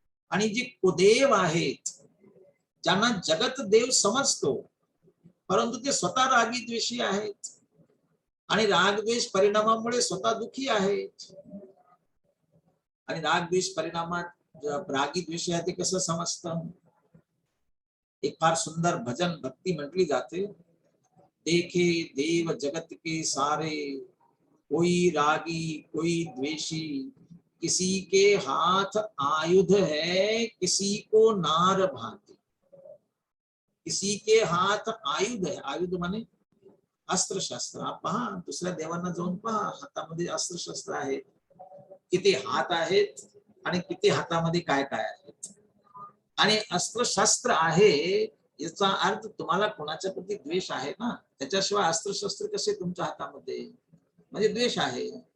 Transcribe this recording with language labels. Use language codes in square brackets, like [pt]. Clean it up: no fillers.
[mr] आणि जे कुदेव आहेत, ज्यांना जगत देव समजतो, परंतु ते स्वतः रागी द्वेषी आहेत आणि रागद्वेष परिणामामुळे स्वतः दुःखी आहेत. आणि रागद्वेष परिणामात रागी द्वेषी आहे ते कसं समजतं? एक फार सुंदर भजन भक्ती म्हटली जाते. [hi] देखे देव जगत के सारे, कोई रागी कोई द्वेषी, किसी के हाथ आयुध है किसी को नार भाती. किसी के हाथ आयुध है, आयुध माने अस्त्र शस्त्र. [mr] पहा दुसऱ्या देवांना जाऊन पहा, हातामध्ये अस्त्र शस्त्र आहेत, किती हात आहेत आणि किती हातामध्ये काय काय आहेत. आणि अस्त्र शस्त्र आहे याचा अर्थ तुम्हाला कोणाच्या प्रती द्वेष आहे ना, त्याच्याशिवाय अस्त्र शस्त्र कसे तुमच्या हातामध्ये? म्हणजे द्वेष आहे.